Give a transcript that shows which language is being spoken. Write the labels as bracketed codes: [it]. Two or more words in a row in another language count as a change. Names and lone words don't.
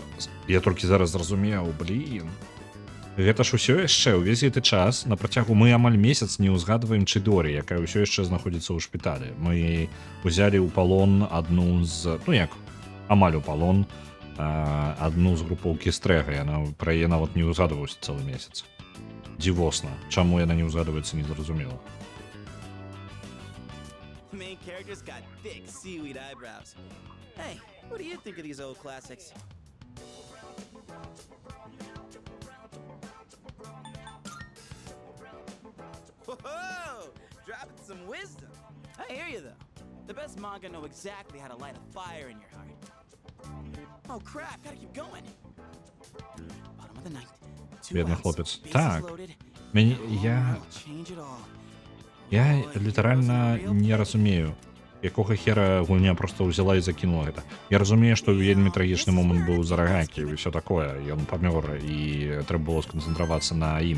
[be] Я толькі зараз зразумеў, блін. Гэта ж усё яшчэ ўвесь гэты час на працягу мы амаль месяц не ўзгадваем Чидорі, якая ўсё яшчэ знаходзіцца ў шпіталі. Мы узялі ў палон адну з... Ну як, амаль у палон адну з групоўкі Стрэга. Пра яе нават не ўзгадваюся цэлы месяц. Дзівосна. Чаму яна не ўзгадваецца, не зразумела. [en] Main character's got thick seaweed eyebrows. Hey, what do you think of these old classics? Whoa! Dropping some wisdom. I hear you though. The best manga know exactly how to light a fire in your heart. Oh crap, gotta keep going. Bottom of the ninth. [be] Бедный хлопец. Так. Я літаральна не разумею, якога хера гульня просто ўзяла і закінула гэта. Я разумею, што вельмі трагічны момант быў з Арагакі і ўсё такое, ён памёр, і трэба было сканцэнтравацца на ім.